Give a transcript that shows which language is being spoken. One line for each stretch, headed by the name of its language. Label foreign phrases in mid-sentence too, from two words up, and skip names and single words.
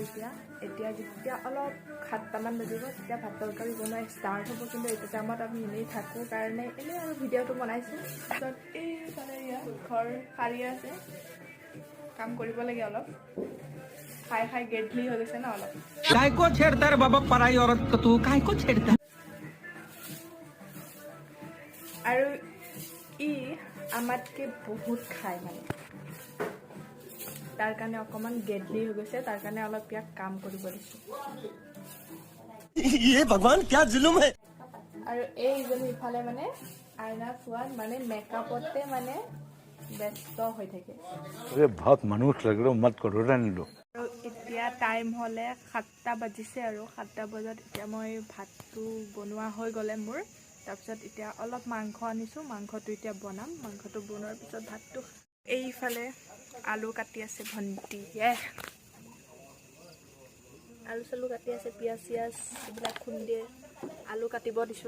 Assamese: এতিয়া যেতিয়া অলপ 7টামান বাজিব তেতিয়া ভাত তৰকাৰী বনোৱা ষ্টাৰ্ট হ'ব, কিন্তু এইটো টাইমত আমি এনেই থাকোঁ কাৰণে এনেই আৰু ভিডিঅ'টো বনাইছোঁ। তাৰপিছত এইফালে ঘৰ সাৰি আছে, কাম কৰিব লাগে অলপ। খাই খাই গেধলি হৈ গৈছে ন অলপ।
Hindi: काय को छेड़ता रे बाबा पराई औरत को तू काय को छेड़ता।
Assamese: আৰু ই আমাতকৈ বহুত খায় মানে, তাৰ কাৰণে অকণমান গেধলি হৈ গৈছে, তাৰ কাৰণে অলপ ইয়াক কাম কৰিব দিছোঁ।
Hindi: ये भगवान क्या जुलुम है।
Assamese: আৰু এইজনী ইফালে মানে আইনা চোৱাত মানে মেকআপতে মানে ব্যস্ত হৈ থাকে।
Hindi: अरे बहुत मनुष्य लग रहे हो, मत करो, रहने दो।
Assamese: আৰু এতিয়া টাইম হ'লে 7টা বাজিছে, আৰু 7টা বজাত এতিয়া মই ভাতটো বনোৱা হৈ গ'লে মোৰ। তাৰপিছত এতিয়া অলপ মাংস আনিছোঁ, মাংসটো এতিয়া বনাম। মাংসটো বনোৱাৰ পিছত ভাতটো। এইফালে আলু কাটি আছে ভণ্টিয়ে, আলু চালু কাটি আছে, পিঁয়াজ চিয়াজ এইবিলাক খুন্দি আলু কাটিব দিছোঁ।